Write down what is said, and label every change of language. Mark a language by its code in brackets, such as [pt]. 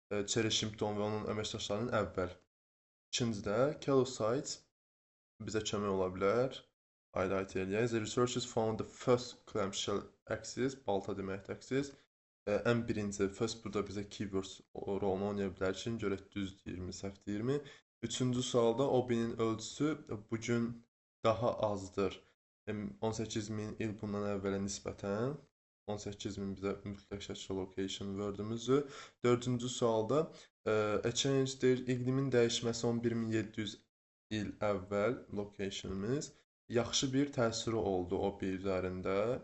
[az] Cherry Shimpton və onun əməkdaşlarının əvvəl. İkincidə, Kelosite bizə kömək ola bilər. Highlight eləyək. [en] The researchers found the first clamshell axis, [az] balta deməkdir [en] axis. [az] Ən birinci, first burada bizə keywords rolunu oynaya bilər ki, görək düz deyirmi, səhv deyirmi. Üçüncü sualda Obi-nin ölçüsü bugün daha azdır. 18.000 il bundan əvvələ nisbətən. 18.000 bizə mütləq şəkildə location word-ümüzdür. Dördüncü sualda a change deyir, iqlimin dəyişməsi 11.700 il əvvəl location'ımız. Yaxşı bir təsiri oldu Obi üzərində.